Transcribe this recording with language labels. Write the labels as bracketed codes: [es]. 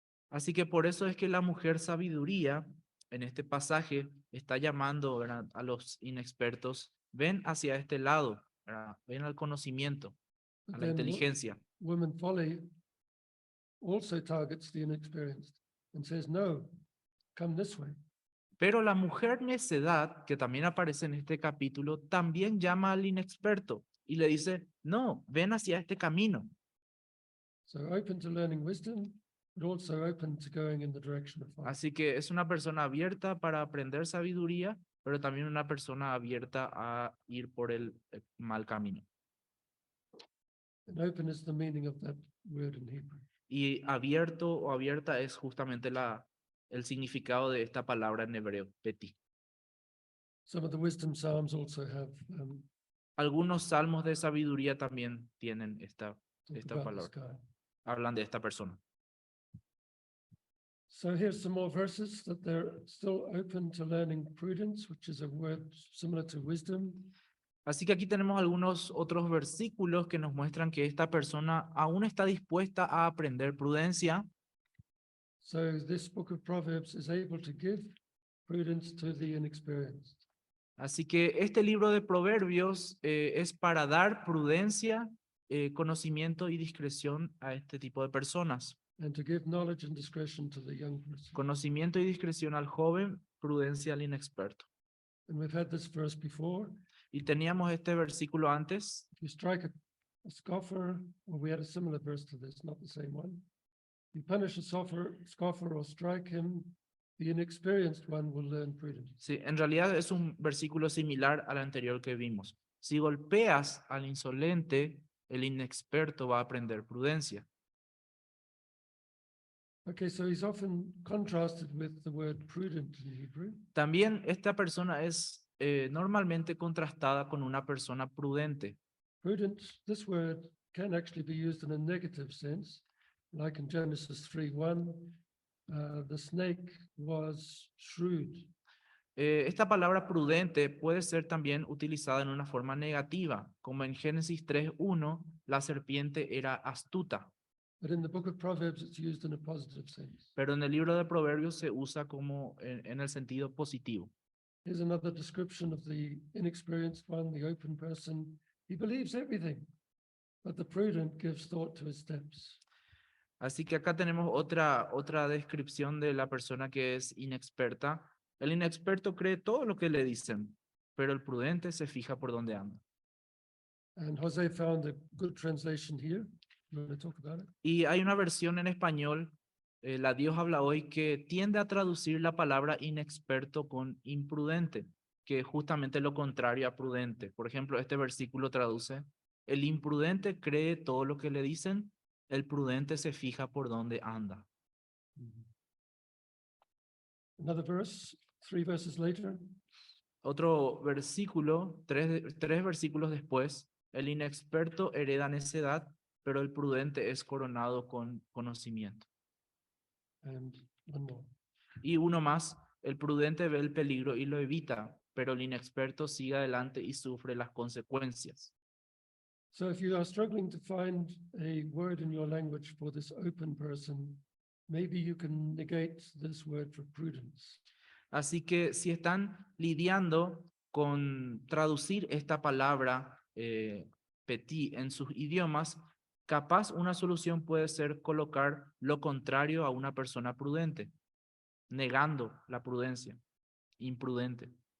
[es] Así que por eso es que la mujer sabiduría en este pasaje está llamando, ¿verdad?, a los inexpertos, ven hacia este lado, ¿verdad? Ven al conocimiento, [en] But [es] a la [en] then [es] inteligencia. [en] woman folly also targets the inexperienced and says, no, come this way. [es] Pero la mujer necedad, que también aparece en este capítulo, también llama al inexperto y le dice, no, ven hacia este camino. [en] So open to learning wisdom, but also open to going in the direction of folly. [es] Así que es una persona abierta para aprender sabiduría, pero también una persona abierta a ir por el mal camino. [en] And open is the meaning of that word in Hebrew. [es] Y abierto o abierta es justamente el significado de esta palabra en hebreo, peti. [en] Some of the wisdom psalms also have [es] Algunos salmos de sabiduría también tienen [en] talk [es] esta [en] about [es] palabra. [en] this guy. [es] Hablan de esta persona. [en] So here's some more verses that they're still open to learning prudence, which is a word similar to wisdom. [es] Así que aquí tenemos algunos otros versículos que nos muestran que esta persona aún está dispuesta a aprender prudencia. [en] So this book of Proverbs is able to give prudence to the inexperienced. [es] Así que este libro de Proverbios es para dar prudencia, conocimiento y discreción a este tipo de personas. [en] And to give knowledge and discretion to the young person. [es] Conocimiento y discreción al joven, prudencia al inexperto. [en] And we've had this verse before. [es] Y teníamos este versículo antes. [en] If you strike a scoffer, well, we had a similar verse to this, not the same one. You punish a scoffer or strike him, the inexperienced one will learn prudence. [es] Sí, en realidad es un versículo similar al anterior que vimos. Si golpeas al insolente, el inexperto va a aprender prudencia. [en] Okay, so he's often contrasted with the word prudent in Hebrew. [es] También esta persona es normalmente contrastada con una persona prudente. [en] Prudent, this word can actually be used in a negative sense, like in Genesis 3:1, the snake was shrewd. [es] Esta palabra prudente puede ser también utilizada en una forma negativa, como en Génesis 3:1, la serpiente era astuta. [en] But in the book of Proverbs, it's used in a positive sense. [es] Pero en el libro de Proverbios se usa como en el sentido positivo. [en] Here's another description of the inexperienced one, the open person. He believes everything, but the prudent gives thought to his steps. [es] Así que acá tenemos otra descripción de la persona que es inexperta. El inexperto cree todo lo que le dicen, pero el prudente se fija por dónde anda. [en] And Jose found a good translation here. You want to talk about it? [es] Y hay una versión en español, la Dios habla hoy, que tiende a traducir la palabra inexperto con imprudente, que es justamente lo contrario a prudente. Por ejemplo, este versículo traduce: el imprudente cree todo lo que le dicen, el prudente se fija por dónde anda. [en] Another verse, 3 verses later. [es] Otro versículo, tres versículos después: el inexperto hereda necedad, pero el prudente es coronado con conocimiento. [en] And one more. [es] Y uno más: el prudente ve el peligro y lo evita, pero el inexperto sigue adelante y sufre las consecuencias. [en] So if you are struggling to find a word in your language for this open person, maybe you can negate this word for prudence. [es] Así que si están lidiando con traducir esta palabra petit en sus idiomas, capaz una solución puede ser colocar lo contrario a una persona prudente, negando la prudencia, imprudente.